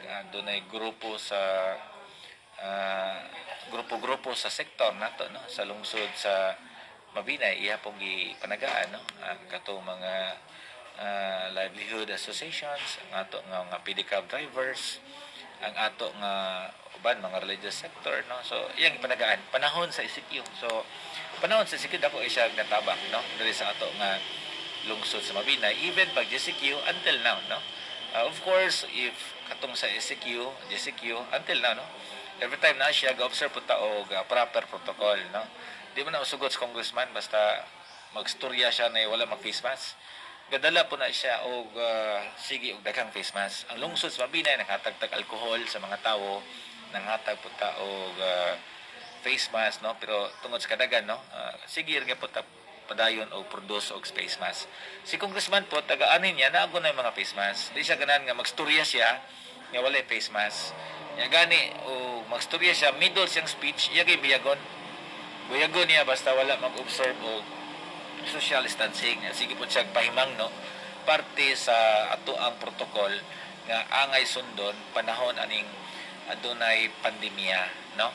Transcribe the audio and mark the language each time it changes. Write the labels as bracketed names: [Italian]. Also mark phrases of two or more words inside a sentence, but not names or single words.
[Cebuano] Dunay grupo sa grupo sa sektor nato, no, sa lungsod sa Mabinay iya pong gipanagaan, no, ang katong mga [English] livelihood associations, [Cebuano] ang ato nga mga [English] pedicab drivers, [Cebuano] ang ato nga uban mga [English] religious sector, [Cebuano] no. So iyang gipanagaan panahon sa ECQ. So panahon sa ECQ ako isa natabang, no, diri sa ato nga lungsod sa Mabinay, even pag GCQ [English] until now, [Cebuano] no. [English] Of course [Cebuano] if katong sa ECQ [English] until now, [Cebuano] no, [English] every time [Cebuano] na siya ga-observe po ta og [English] proper protocol, [Cebuano] no. Di mo na usugot sa congressman basta magstorya siya na wala mag- [English] face mask. [Cebuano] Gadala po na siya og sige og daghang [English] face mask. [Cebuano] Ang lungsod sa Mabinay naghatag-tag alcohol sa mga tawo, nanghatag po ta og [English] face mask, [Cebuano] no, pero tungod sa kadagan, no, sige nga po ta padayon og produce og [English] face mask. [Cebuano] Si congressman po taga-anin niya naago na yung mga [English] face mask. [Cebuano] Di siya ganan nga magstorya siya nga wala [English] face mask. [Cebuano] Nya gani o magstorya siya middle siyang speech, iya kay biyagon. Buyagon niya basta wala mag-observe og [English] social distancing. [Cebuano] Sige po siya pahimang, no, parte sa ato ang protocol nga angay sundon panahon aning adunay pandemya, no.